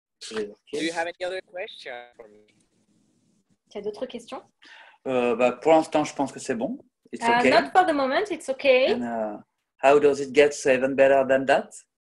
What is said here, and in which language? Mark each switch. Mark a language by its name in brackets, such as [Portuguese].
[English] Do you have any other question for me? [French] Tu as d'autres questions? Pour l'instant, je pense que c'est bon. [English] It's okay. Not for the moment, it's okay. And, how does it get even better than that?